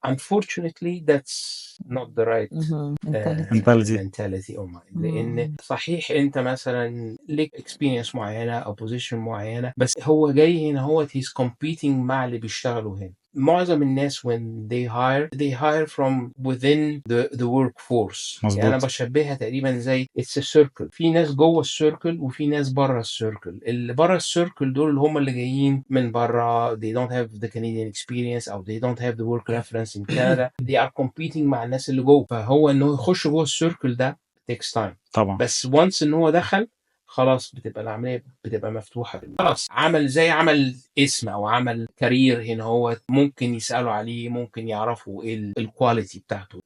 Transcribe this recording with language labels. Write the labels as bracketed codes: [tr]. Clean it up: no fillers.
[en] unfortunately that's not the right mentality or mind. [ar] لان صحيح انت مثلا ليك experience معينه او position معينه، بس هو جاي هنا هو [en] he's competing [ar] مع اللي بيشتغلوا هنا. معظم الناس [en] when they hire from within the workforce. [ar] يعني انا مظبوط. بشبهها تقريبا زي [en] it's a circle، [ar] في ناس جوه السيركل وفي ناس بره السيركل. اللي بره السيركل دول اللي هم اللي جايين من بره، [en] they don't have the Canadian experience او they don't have the work reference in Canada. they are competing [ar] مع الناس اللي جوه، فهو انه يخش جوه السيركل ده [en] takes time. [ar] طبعا. بس once ان هو دخل خلاص بتبقى العمليه بتبقى مفتوحه، خلاص عمل اسم او عمل كارير هنا، هو ممكن يسالوا عليه، ممكن يعرفوا ايه الكواليتي بتاعته.